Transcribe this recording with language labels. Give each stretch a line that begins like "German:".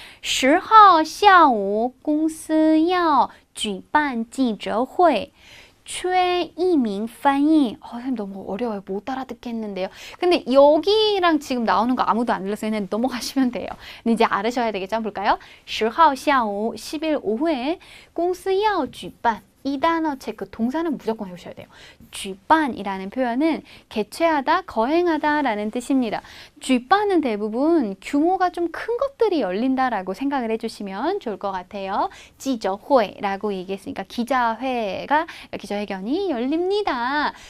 Chinese: 10号下午公司要举办记者会缺一名翻译.
Korean: 선생님 너무 어려워요. 못 알아듣겠는데요. 근데 여기랑 지금 나오는 거 아무도 안 들렸어요. 그냥 넘어가시면 돼요. 근데 이제 알으셔야 되겠죠? 한번 볼까요?
Chinese: 10号下午
Korean: 10일 오후에
Chinese: 公司要举办.
Korean: 이 단어 체크, 동사는 무조건 해오셔야 돼요. 쥐반이라는 표현은 개최하다, 거행하다 라는 뜻입니다. 쥐반은 대부분 규모가 좀 큰 것들이 열린다라고 생각을 해주시면 좋을 것 같아요. 지저회라고 얘기했으니까 기자회가, 기자회견이 열립니다.